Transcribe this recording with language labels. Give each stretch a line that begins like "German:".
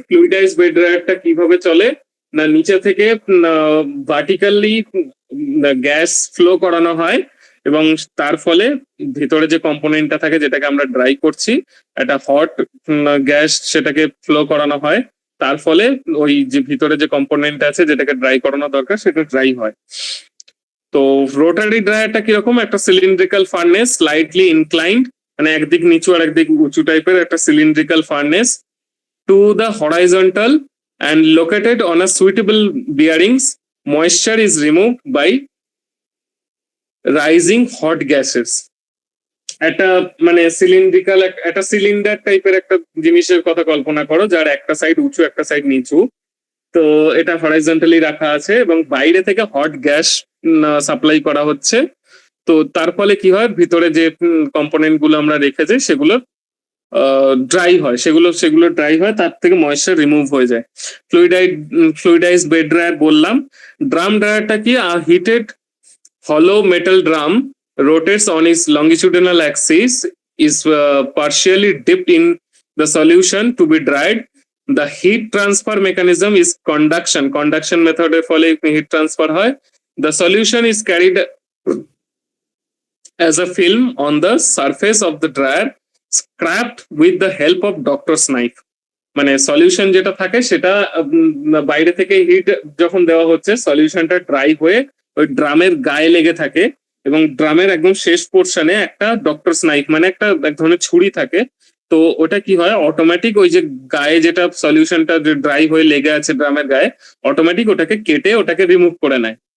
Bangla: ফ্লুইডাইজ bed ড্রায়ারটা কিভাবে চলে না, নিচে থেকে ভার্টিক্যালি গ্যাস ফ্লো করানো হয় এবং তার ফলে ভিতরে যে কম্পোনেন্টটা থাকে যেটাকে আমরা ড্রাই করছি, একটা হট গ্যাস সেটাকে ফ্লো করানো হয়, তার ফলে ওই যে ভিতরে যে কম্পোনেন্ট আছে যেটাকে ড্রাই করানো দরকার সেটা ড্রাই হয়। তো রোটারি ড্রায়ারটা কিরকম, একটা সিলিন্ড্রিক্যাল ফার্নেস, স্লাইটলি ইনক্লাইন্ড, মানে একদিক নিচু আর একদিক উঁচু টাইপের একটা cylindrical furnace
English: To the horizontal and located on a suitable bearings. Moisture is removed by rising hot gases।
Bangla: একটা মানে সিলিন্ড্রিক্যাল একটা সিলিন্ডার টাইপের একটা জিনিসের কথা কল্পনা করো যার একটা সাইড উঁচু একটা সাইড নিচু, তো এটা হরাইজন্টালি রাখা আছে এবং বাইরে থেকে হট গ্যাস সাপ্লাই করা হচ্ছে। তো তার ফলে কি হয়, ভিতরে যে কম্পোনেন্ট গুলো আমরা রেখেছি সেগুলো ড্রাই হয়, সেগুলো ড্রাই হয়, তার থেকে ময়েশ্চার রিমুভ হয়ে যায়। ফ্লুইডাইজ বেড ড্রায়ার বললাম। ড্রাম ড্রায়ারটা কি,
English: Heated hollow metal drum rotates on its longitudinal axis, is partially dipped in the solution to be dried. The heat transfer mechanism is conduction method এর ফলে heat transfer হয়। The solution is carried as a film on the surface of the dryer, scraped with the help of doctor's knife।
Bangla: মানে solution যেটা থাকে সেটা বাইরে থেকে hit যখন দেওয়া হচ্ছে সলিউশনটা ড্রাই হয়ে ওই ড্রামের গায়ে লেগে থাকে এবং ড্রামের একদম শেষ পোর্শনে একটা ডক্টরস নাইফ মানে একটা এক ধরনের ছুরি থাকে। তো ওটা কি হয়, অটোমেটিক ওই যে গায়ে যেটা সলিউশনটা ড্রাই হয়ে লেগে আছে ড্রামের গায়ে, অটোমেটিক ওটাকে কেটে ওটাকে রিমুভ করে নেয়।